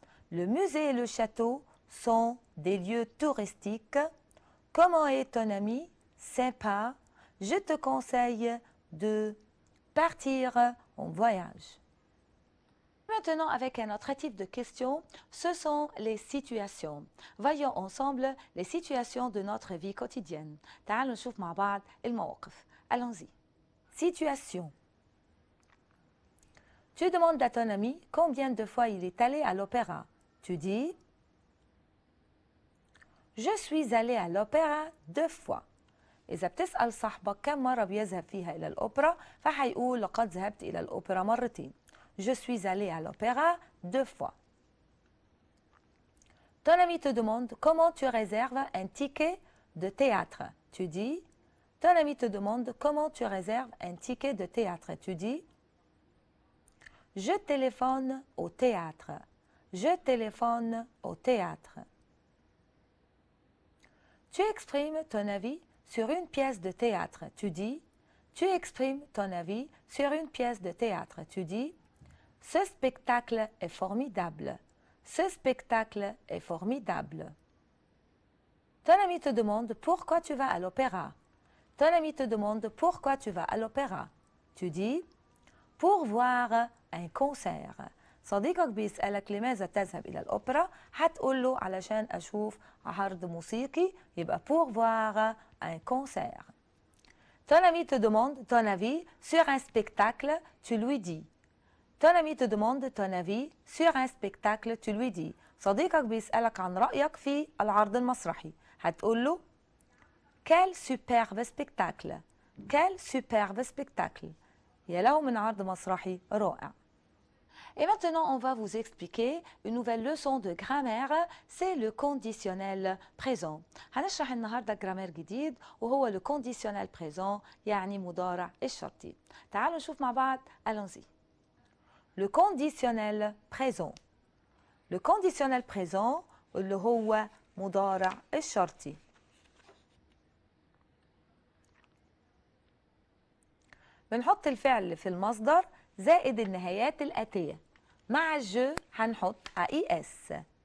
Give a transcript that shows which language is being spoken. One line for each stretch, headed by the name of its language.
French: Le musée et le château sont des lieux touristiques. Comment est ton ami? Sympa. Je te conseille de partir en voyage. Maintenant, avec un autre type de question, ce sont les situations. Voyons ensemble les situations de notre vie quotidienne.
Arabic: تعالوا نشوف مع بعض المواقف.
French: Allons-y. Situation. Tu demandes à ton ami combien de fois il est allé à l'opéra. Tu dis Je suis allé à l'opéra 2 fois.
Arabic: إذا بتسأل صاحبك كم مرة بيذهب فيها إلى الأوبرا فحيقول لقد ذهبت إلى الأوبرا مرتين.
French: Je suis allé à l'opéra 2 fois. Ton ami te demande comment tu réserves un ticket de théâtre. Tu dis, ton ami te demande comment tu réserves un ticket de théâtre. Tu dis, je téléphone au théâtre. Je téléphone au théâtre. Tu exprimes ton avis sur une pièce de théâtre. Tu dis, tu exprimes ton avis sur une pièce de théâtre. Tu dis, ce spectacle est formidable. Ce spectacle est formidable. Ton ami te demande pourquoi tu vas à l'opéra. Ton ami te demande pourquoi tu vas à l'opéra. Tu dis pour voir un concert.
Arabic: صديقك بيسألك لماذا تذهب إلى الأوبرا؟ هتقول له علشان أشوف عرض موسيقي، يبقى
French: pour voir un concert. Ton ami te demande ton avis sur un spectacle, tu lui dis. Ton ami te demande ton avis sur un spectacle, tu lui dis.
Arabic: صديقك بيسألك عن رأيك في العرض المسرحي، هتقول له
French: Quel superbe spectacle! Quel superbe spectacle!
Arabic: يا له من عرض مسرحي رائع.
French: Et maintenant, on va vous expliquer une nouvelle leçon de grammaire, c'est le conditionnel présent.
Arabic: هنشرح النهارده جرامير جديد وهو
French: le conditionnel présent
Arabic: يعني مضارع الشرطي. تعالوا نشوف مع بعض.
French: Allons-y. Le conditionnel présent. Le conditionnel présent
Arabic: اللي هو مضارع الشرطي. بنحط الفعل في المصدر زائد النهايات الآتية. مع الجو هنحط AIS.